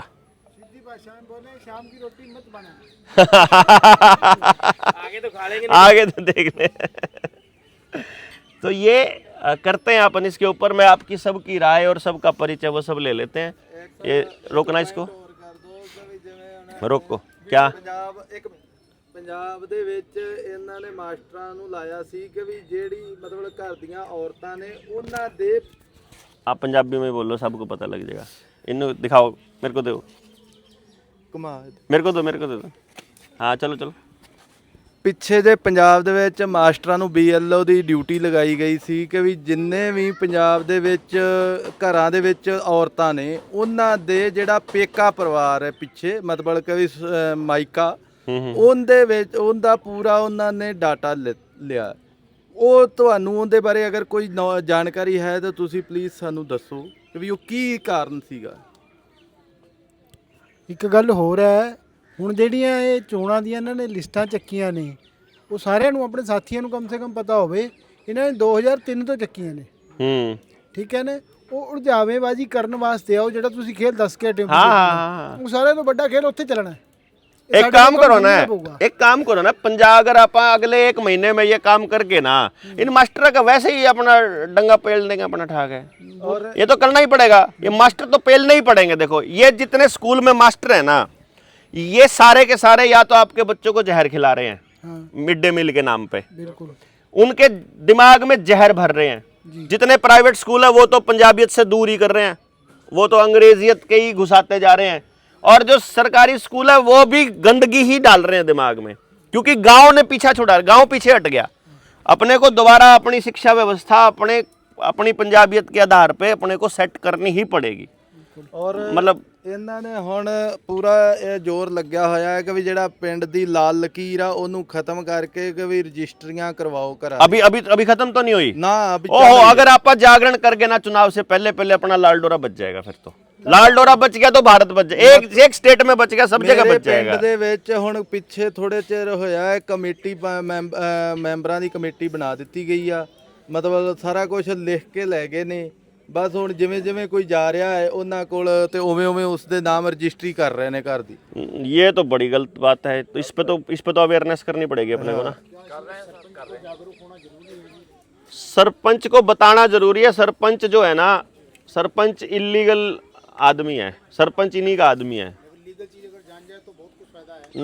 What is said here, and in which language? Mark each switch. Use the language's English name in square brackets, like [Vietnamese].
[Hindi] सीधी भाषा में बोले शाम की रोटी मत बना। आगे तो देख ले। तो ये करते हैं अपन इसके ऊपर। मैं आपकी सबकी राय और सबका परिचय वो सब ले लेते हैं। ये रोकना इसको, रोको क्या [Punjabi] ਪੰਜਾਬ ਦੇ ਵਿੱਚ ਇਹਨਾਂ ਨੇ ਮਾਸਟਰਾਂ ਨੂੰ ਲਾਇਆ ਸੀ ਕਿ ਵੀ ਜਿਹੜੀ ਮਤਲਬ ਘਰ ਦੀਆਂ ਔਰਤਾਂ ਨੇ ਉਹਨਾਂ ਦੇ। [Hindi] आप पंजाबी में बोलो, सबको पता लग जाएगा। इन्हों दिखाओ, मेरे को दो, मेरे को दे दो। हाँ चलो चलो। [Punjabi] ਪਿੱਛੇ ਜੇ ਪੰਜਾਬ ਦੇ ਵਿੱਚ ਮਾਸਟਰਾਂ ਨੂੰ BLO ਦੀ ਡਿਊਟੀ ਲਗਾਈ ਗਈ ਸੀ ਕਿ ਵੀ ਜਿੰਨੇ ਵੀ ਪੰਜਾਬ ਦੇ ਵਿੱਚ ਘਰਾਂ ਦੇ ਵਿੱਚ ਔਰਤਾਂ ਨੇ ਉਹਨਾਂ ਦੇ ਜਿਹੜਾ ਪੇਕਾ ਪਰਿਵਾਰ ਹੈ ਪਿੱਛੇ ਮਤਲਬ ਕਿ ਵੀ ਮਾਇਕਾ, ਉਹਦੇ ਵਿੱਚ ਉਹਦਾ ਪੂਰਾ ਉਹਨਾਂ ਨੇ ਡਾਟਾ ਲਿਆ। ਉਹ ਤੁਹਾਨੂੰ ਉਹਦੇ ਬਾਰੇ ਅਗਰ ਕੋਈ ਜਾਣਕਾਰੀ ਹੈ ਤਾਂ ਤੁਸੀਂ ਪਲੀਜ਼ ਸਾਨੂੰ ਦੱਸੋ ਕਿ ਵੀ ਉਹ ਕੀ ਕਾਰਨ ਸੀਗਾ। ਇੱਕ ਗੱਲ ਹੋਰ ਹੈ, ਹੁਣ ਜਿਹੜੀਆਂ ਇਹ ਚੋਣਾਂ ਦੀਆਂ ਇਹਨਾਂ ਨੇ ਲਿਸਟਾਂ ਚੱਕੀਆਂ ਨੇ ਉਹ ਸਾਰਿਆਂ ਨੂੰ ਆਪਣੇ ਸਾਥੀਆਂ ਨੂੰ ਕਮ ਸੇ ਕਮ ਪਤਾ ਹੋਵੇ। ਇਹਨਾਂ ਨੇ 2003 ਤੋਂ ਚੱਕੀਆਂ ਨੇ, ਠੀਕ ਹੈ ਨੇ। ਉਹ ਉਲਝਾਵੇਬਾਜ਼ੀ ਕਰਨ ਵਾਸਤੇ ਆਓ, ਜਿਹੜਾ ਤੁਸੀਂ ਖੇਲ ਦੱਸ ਕੇ ਹਟੇ [Hindi] हाँ [Punjabi] ਉਹ ਸਾਰਿਆਂ ਤੋਂ ਵੱਡਾ ਖੇਲ ਉੱਥੇ ਚੱਲਣਾ। [Hindi] एक काम करो ना, एक काम करो ना, पंजाब अगर आप अगले 1 महीने में ये काम करके ना इन मास्टर का वैसे ही अपना डंगा पेल देंगे अपना ठाक है। और ये तो करना ही पड़ेगा, ये मास्टर तो पेलने ही पड़ेंगे। देखो ये जितने स्कूल में मास्टर है ना, ये सारे के सारे या तो आपके बच्चों को जहर खिला रहे हैं मिड डे मील के नाम पे, बिल्कुल उनके दिमाग में जहर भर रहे हैं। जितने प्राइवेट स्कूल है वो तो पंजाबियत से दूर ही कर रहे हैं, वो तो अंग्रेजियत के ही घुसाते जा रहे हैं। और जो सरकारी स्कूल है वो भी गंदगी ही डाल रहे हैं दिमाग में, क्योंकि गांव ने पीछा छुड़ा, गांव पीछे हट गया। अपने को दोबारा अपनी शिक्षा व्यवस्था अपनी पंजाबियत के आधार पे अपने को सेट करनी ही पड़ेगी। ਔਰ मतलब [Punjabi] ਇਹਨਾਂ ਨੇ ਹੁਣ ਪੂਰਾ ਇਹ ਜ਼ੋਰ ਲੱਗਿਆ ਹੋਇਆ ਹੈ ਕਿ ਵੀ ਜਿਹੜਾ ਪਿੰਡ ਦੀ ਲਾਲ ਲਕੀਰ ਆ ਉਹਨੂੰ ਖਤਮ ਕਰਕੇ ਕਿ ਵੀ ਰਜਿਸਟਰੀਆਂ ਕਰਵਾਓ ਘਰਾਂ। [Hindi] अभी खत्म तो नहीं हुई ना अभी ओहो, अगर आप जागरण करके ना चुनाव से पहले अपना लाल डोरा बच जाएगा। फिर तो लाल डोरा बच गया तो भारत बच जाए, एक स्टेट में बच गया, सब जगह बच जाएगा। [Punjabi] ਪਿੰਡ ਦੇ ਵਿੱਚ ਹੁਣ ਪਿੱਛੇ ਥੋੜੇ ਚਿਰ ਹੋਇਆ ਹੈ ਕਮੇਟੀ ਮੈਂਬਰਾਂ ਦੀ ਕਮੇਟੀ ਬਣਾ ਦਿੱਤੀ ਗਈ ਆ। ਮਤਲਬ ਸਾਰਾ ਕੁਝ ਲਿਖ ਕੇ ਲੈ ਗਏ ਨੇ। ਬਸ ਹੁਣ ਜਿਵੇਂ ਜਿਵੇਂ ਕੋਈ ਜਾ ਰਿਹਾ ਹੈ ਉਹਨਾਂ ਕੋਲ ਤੇ ਉਵੇਂ ਉਵੇਂ ਉਸ ਦੇ ਨਾਮ ਰਜਿਸਟਰੀ ਕਰ ਰਹੇ ਨੇ ਘਰ ਦੀ। [Hindi] ये तो बड़ी गलत बात है। तो इस पे तो अवेयरनेस करनी पड़ेगी अपने को ना। सरपंच को बताना जरूरी है। सरपंच जो है ना, सरपंच इलीगल आदमी है, सरपंच इन्हीं का आदमी है। लीगल चीज अगर जान जाए तो बहुत कुछ फायदा है।